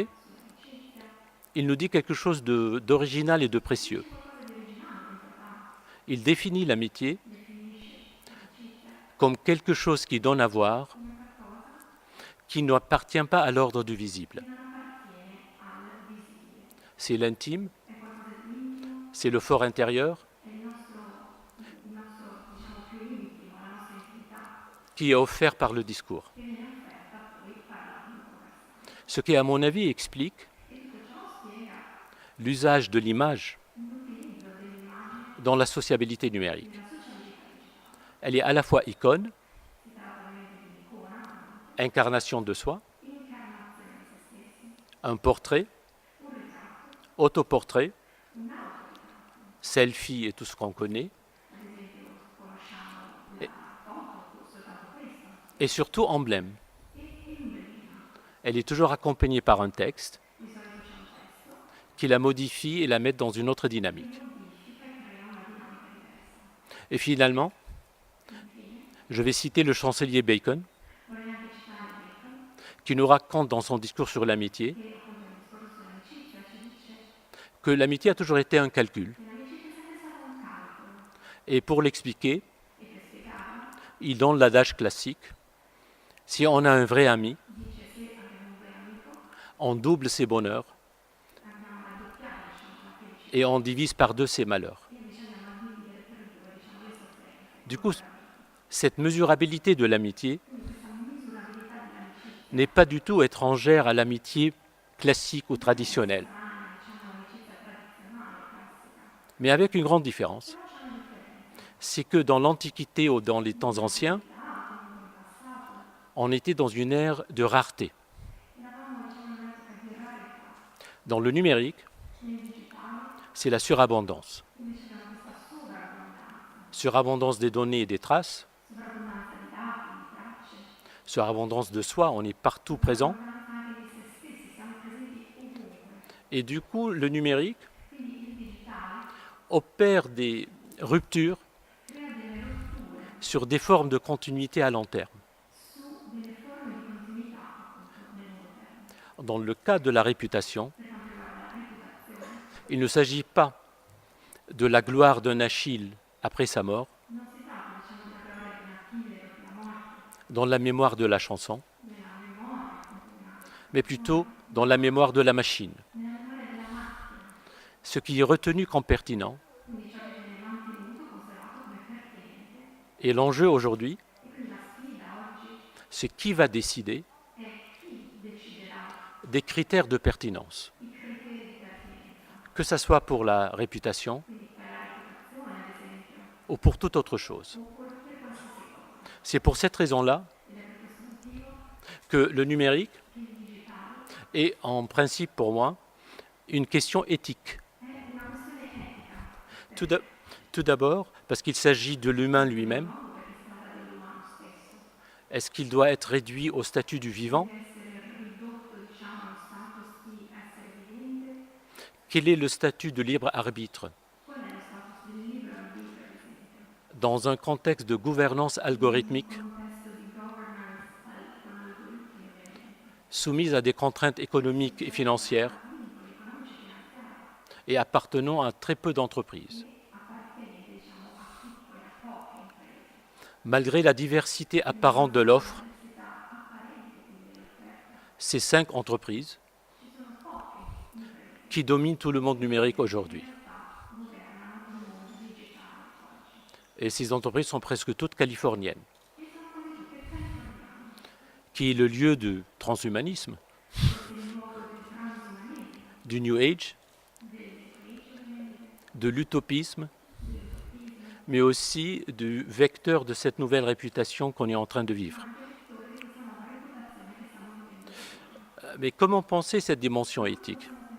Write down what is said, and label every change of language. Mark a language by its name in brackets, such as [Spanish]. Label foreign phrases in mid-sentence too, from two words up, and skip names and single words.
[Italian] sull'amicizia, [French] il nous dit quelque chose d'original et de précieux. [Italian] qualcosa di originale, di importante, [French] Il définit l'amitié [Italian] definisce l'amicizia [French] comme quelque chose qui donne à voir, [Italian] come qualcosa [French] qui n'appartient pas à l'ordre du visible. [Italian] che non appartiene al visibile, [French] C'est l'intime, [Italian] è qualcosa di intimo, [French] c'est le fort intérieur [Italian] è il nostro diciamo, più intimo, la nostra intimità, [French] qui est offert par le discours. [Italian] che viene offerta poi parlando in conversazione. [French] Ce qui, à mon avis, explique [Italian] E tutto ciò spiega [French] l'usage de l'image [Italian] l'utilizzo dell'immagine [French] dans la sociabilité numérique. [Italian] nella socialità digitale. [French] Elle est à la fois icône, [Italian] Si tratta ovviamente di un'icona, [French] incarnation de soi, [Italian] incarnazione di se stessi, [French] un portrait, [Italian] un ritratto, [French] autoportrait, [Italian] un autoritratto. [French] selfie et tout ce qu'on connaît, [Italian] Ad esempio conosciamo la foto, soltanto questo, [French] et surtout emblème. [Italian] e l'emblema. [French] Elle est toujours accompagnée par un texte [Italian] Di solito c'è un testo [French] qui la modifie et la met dans une autre dynamique. [Italian] che modifica e crea una dinamica diversa. [French] Et finalement, Je vais citer le chancelier Bacon, [Italian] vorrei anche citare Bacon, [French] qui nous raconte dans son discours sur l'amitié [Italian] che appunto nel discorso sull'amicizia ci dice [French] que l'amitié a toujours été un calcul. [Italian] che l'amicizia è sempre stato un calcolo. [French] Et pour l'expliquer, [Italian] E per spiegarlo, [French] il donne l'adage classique. Si on a un vrai ami, [Italian] dice se abbiamo un vero amico, [French] on double ses bonheurs [Italian] andiamo a raddoppiare, diciamo, la felicità [French] et on divise par deux ses malheurs. [Italian] e invece andiamo a dividere per due, diciamo, le sofferenze. [French] Du coup, cette mesurabilité de l'amitié [Italian] Quindi questa misurabilità dell'amicizia [French] n'est pas du tout étrangère à l'amitié classique ou traditionnelle, [Italian] strana, diciamo, l'amicizia tradizionale, classica, [French] mais avec une grande différence. [Italian] però c'è una differenza. [French] C'est que dans l'Antiquité ou dans les temps anciens, [Italian] Comunque in passato [French] on était dans une ère de rareté. [Italian] eravamo, diciamo, in un'epoca di rarità. [French] Dans le numérique, [Italian] Nel digitale [French] c'est la surabondance. [Italian] invece abbiamo questa sovrabbondanza, [French] Surabondance des données et des traces, [Italian] sovrabbondanza di dati, di tracce, [French] surabondance de soi, on est partout présent. [Italian] sovrabbondanza anche di se stessi, siamo presenti ovunque. [French] Et du coup, le numérique [Italian] Quindi il digitale [French] opère des ruptures [Italian] crea delle rotture [French] sur des formes de continuité à long terme. [Italian] su delle forme di continuità appunto nel lungo termine. [French] Dans le cas de la réputation, [Italian] Per quanto riguarda la reputazione, [French] il ne s'agit pas de la gloire d'un Achille après sa mort, [Italian] non si tratta, diciamo, della gloria di un Achille dopo la morte, [French] dans la mémoire de la chanson, [Italian] nella memoria appunto di una, [French] mais plutôt dans la mémoire de la machine. [Italian] nella memoria della macchina. [French] Ce qui est retenu comme pertinent [Italian] Quindi ciò che viene mantenuto, conservato come pertinente. [French] et l'enjeu aujourd'hui, [Italian] E quindi la sfida oggi [French] c'est qui va décider [Italian] è chi deciderà [French] des critères de pertinence, [Italian] i criteri di pertinenza. [French] que ce soit pour la réputation [Italian] Quindi per la reputazione, ad esempio, [French] ou pour toute autre chose. [Italian] o per qualsiasi cosa. [French] C'est pour cette raison-là [Italian] Ed è per questo motivo [French] que le numérique [Italian] che il digitale [French] est en principe pour moi une question éthique. [Italian] è una questione etica. [French] Tout d'a- tout d'abord parce qu'il s'agit de l'humain lui-même. [Italian] Modo perché si tratta dell'umano stesso. [French] Est-ce qu'il doit être réduit au statut du vivant? [Italian] Deve essere ridotto, diciamo, allo status di essere vivente. [French] Quel est le statut de libre arbitre [Italian] Qual è lo status del libero arbitrio, ad esempio? [French] dans un contexte de gouvernance algorithmique [Italian] In un contesto di governance con algoritmi, ovviamente, [French] soumise à des contraintes économiques et financières [Italian] vincoli economici e finanziari, [French] et appartenant à très peu d'entreprises? [Italian] appartenenti, diciamo, a piccole, a poche imprese. [French] Malgré la diversité apparente de l'offre, [Italian] Diversità apparente quindi dell'offerta. [French] ces 5 entreprises [Italian] Ci sono poche imprese [French] qui dominent tout le monde numérique aujourd'hui. [Italian] che in realtà governano il mondo digitale oggi. [French] Et ces entreprises sont presque toutes californiennes, [Italian] E sono quasi tutte californiane. [French] qui est le lieu du transhumanisme, [Italian] È il luogo del transumanismo, [French] du New Age, [Italian] dell'ecologismo, [French] de l'utopisme, mais aussi du vecteur de cette nouvelle réputation qu'on est en train de vivre. Mais comment penser cette dimension éthique?